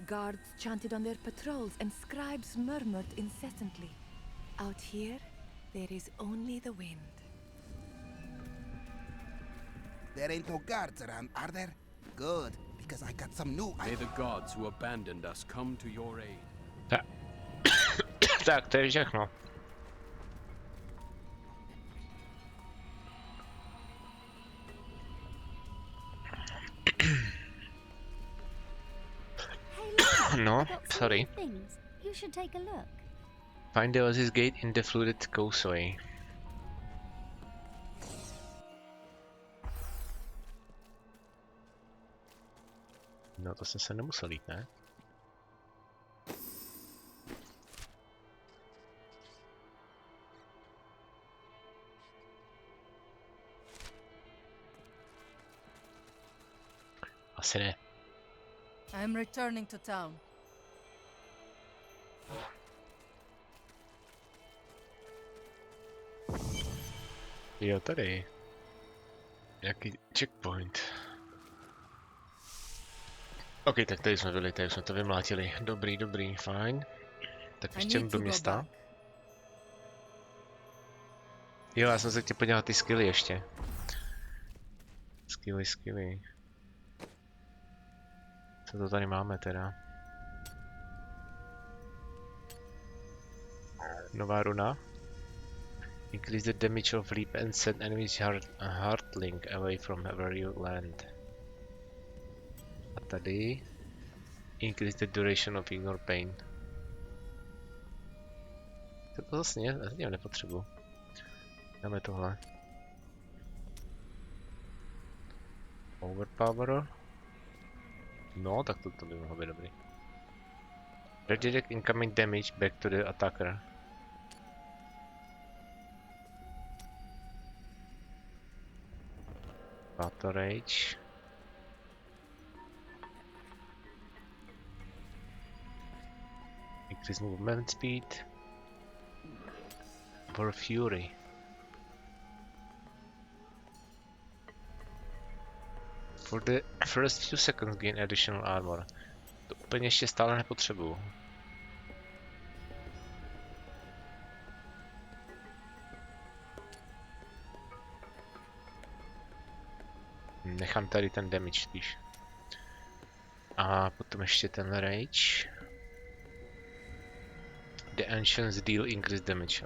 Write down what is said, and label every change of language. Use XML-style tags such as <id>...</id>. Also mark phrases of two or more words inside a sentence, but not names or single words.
<en>Guards chanted on their patrols and scribes murmured incessantly. Out here, there is only the wind. There ain't no guards around, are there? Good, because I got some new... May the gods who abandoned us come to your aid.</en> <cs>Tak, to je všechno. No, sorry.</cs> <en>You should take a look. Find the Oasis gate in the flooded causeway.</en> <cs>No, to jsem se nemusel jít, ne? Asi ne.</cs> <en>I am returning to town.</en> <cs>Jo, tady. Jaký checkpoint. OK, tak tady jsme byli, tady jsme to vymlátili. Dobrý, dobrý, fajn. Tak ještě do města. Jo, já jsem se chtěl podívat ty skilly ještě. Skilly. Co to tady máme teda? Nová runa.</cs> <en>Increase the damage of leap and send enemies hurtling away from where you land.</en> <cs>A tady</cs> <en>increase the duration of ignore pain.</en> <cs>To zase nepotřebuji. Dáme tohle. Overpower. No, tak to by mohlo být dobrý.</cs> <en>Redirect incoming damage back to the attacker. Battle rage. Increase movement speed. For fury. For the first few seconds gain additional armor.</en> <cs>To úplně ještě stále nepotřebuju. Nechám tady ten damage spíš. A potom ještě ten rage.</cs> <en>The ancients deal increased damage.</en>